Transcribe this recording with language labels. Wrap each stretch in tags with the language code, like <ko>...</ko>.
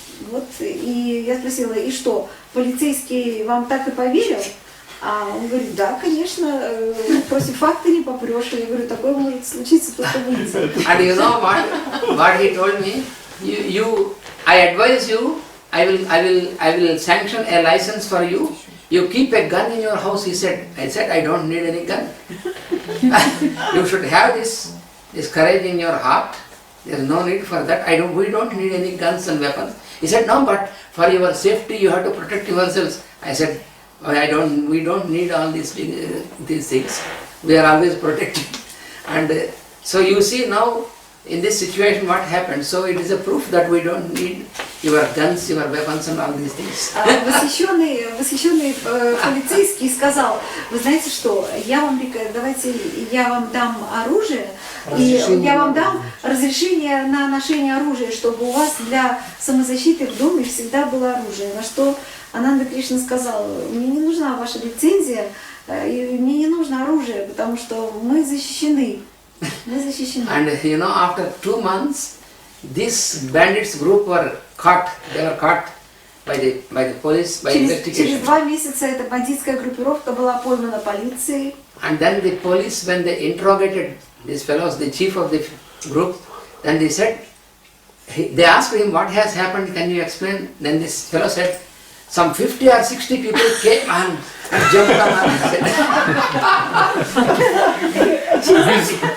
<ru>Вот, и я спросила: "И что, полицейский вам так и поверил?" А он говорит: "Да, конечно, против факта не попрешь." Я говорю: "Такое может случиться только в Индии."</ru> <en>And you know what he told me? I advise you. I will sanction a license for you. You keep a gun in your house, he said. I said, "I don't need any gun." You should have this courage in your heart. There is no need for that. We don't need any guns and weapons. He said, "No, but for your safety you have to protect yourselves." I said, we don't need all these things. We are always protected. And so you see now in this situation what happened. So it is a proof that we don't need your guns, your weapons and all these things.</en> <ru>Восхищенный полицейский сказал: "Вы знаете что, давайте я вам дам оружие, и я вам дам разрешение на ношение оружия, чтобы у вас для самозащиты в доме всегда было оружие." На что Ананта Кришна сказал: "Мне не нужна ваша лицензия, и мне не нужно оружие, потому что мы защищены."</ru> <en>And after 2 months, this bandits group were caught. They were caught by the police, by investigation.</en> <ru>Через 2 месяца эта бандитская группировка была поймана полицией.</ru> <en>And then the police, when they interrogated these fellows, the chief of the group, then they said, they asked him, "What has happened? Can you explain?" Then this fellow said, "Some 50 or 60 people came and jumped on us."</en>